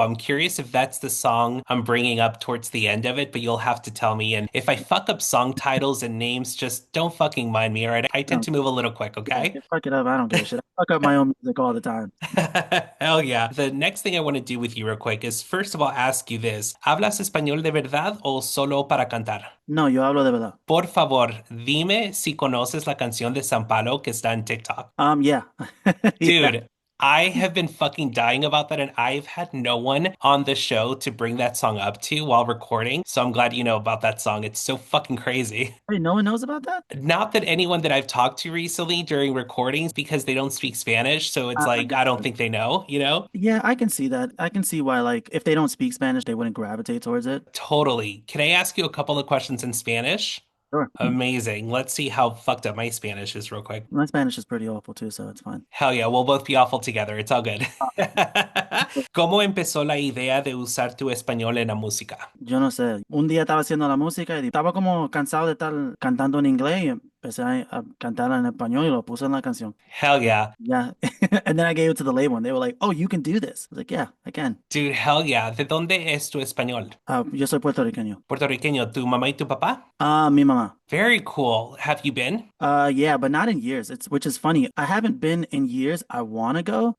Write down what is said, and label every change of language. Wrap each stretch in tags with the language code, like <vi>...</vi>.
<en>I'm curious if that's the song I'm bringing up towards the end of it, but you'll have to tell me. And if I fuck up song titles and names, just don't fucking mind me, all right? I tend No, to move a little quick, yeah, okay? fuck it up. I don't give a shit. I fuck up my own music all the time. Hell yeah. The next thing I want to do with you real quick is first of all ask you this.</en> <es>¿Hablas español de verdad o solo para cantar? No, yo hablo de verdad. Por favor, dime si conoces la canción de San Palo que está en TikTok.</es> <en>Yeah. Yeah. Dude, I have been fucking dying about that, and I've had no one on the show to bring that song up to while recording. So I'm glad you know about that song. It's so fucking crazy. Wait, no one knows about that? Not that anyone that I've talked to recently during recordings because they don't speak Spanish. So it's like, I don't Gotcha. think they know, you know? Yeah, I can see that. I can see why, like, if they don't speak Spanish, they wouldn't gravitate towards it. Totally. Can I ask you a couple of questions in Spanish? Sure. Amazing. Let's see how fucked up my Spanish is real quick. My Spanish is pretty awful too, so it's fine. Hell yeah, we'll both be awful together. It's all good.</en> <es>¿Cómo empezó la idea de usar tu español en la música? Yo no sé. Un día estaba haciendo la música y estaba como cansado de estar cantando en inglés y empecé a cantar en español y lo puse en la canción.</es> <en>Hell yeah. Yeah. And then I gave it to the label and they were like, "Oh, you can do this." I was like, "Yeah, I can." Dude, hell yeah.</en> <es>¿De dónde es tu español? Yo soy puertorriqueño. Puertorriqueño, tu mamá y tu papá? Mi mamá.</es> <en>Very cool. Have you been? Yeah, but not in years. It's which is funny. I haven't been in years. I want to go.</en>